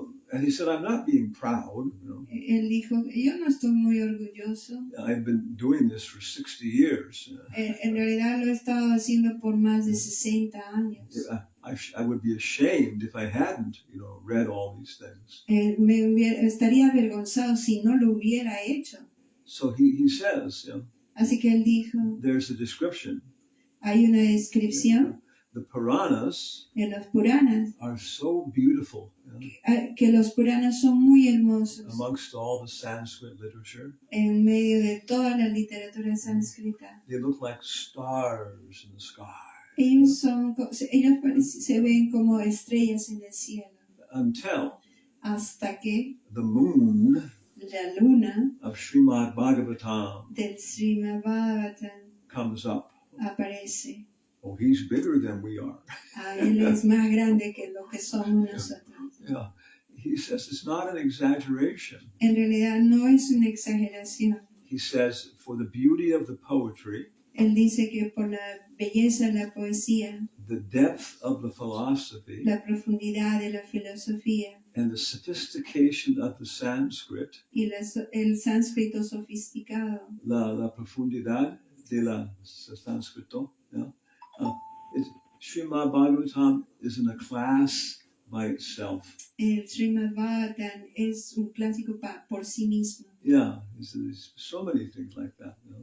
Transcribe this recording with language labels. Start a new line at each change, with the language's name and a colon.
English: And he said, I'm not being proud.
Spanish: Él dijo, yo no estoy muy orgulloso.
English: I've been doing this for 60 years.
Spanish: En realidad lo he estado haciendo por más de 60 años.
English: I would be ashamed if I hadn't, read all these things.
Spanish: Estaría avergonzado si no lo hubiera hecho.
English: So he says,
Spanish: Así que él dijo,
English: there's a description.
Spanish: Hay una descripción.
English: The Puranas
Spanish: en los Puranas
English: are so beautiful.
Spanish: Que los Puranas son muy hermosos.
English: Amongst all the Sanskrit literature.
Spanish: En medio de toda la literatura sánscrita.
English: They look like stars in the sky.
Spanish: Ellos se ven como estrellas en el cielo.
English: Until
Spanish: hasta que
English: the moon
Spanish: la luna
English: of Srimad Bhagavatam
Spanish: del Srimad Bhagavatam
English: comes up.
Spanish: Aparece.
English: Oh, he's bigger than we are.
Spanish: Él es más grande que lo que somos nosotros.
English: Yeah. He says it's not an exaggeration.
Spanish: En realidad no es una exageración.
English: He says for the beauty of the poetry.
Spanish: Él dice que por la belleza de la poesía.
English: The depth of the philosophy.
Spanish: La profundidad de la filosofía.
English: And the sophistication of the Sanskrit.
Spanish: Y el sánscrito sofisticado. La profundidad de la sánscrito.
English: Yeah. Srimad Bhagavatam is in a class by itself.
Spanish: El Srimad Bhagavatam es un clásico por sí mismo.
English: Yeah, there's so many things like that.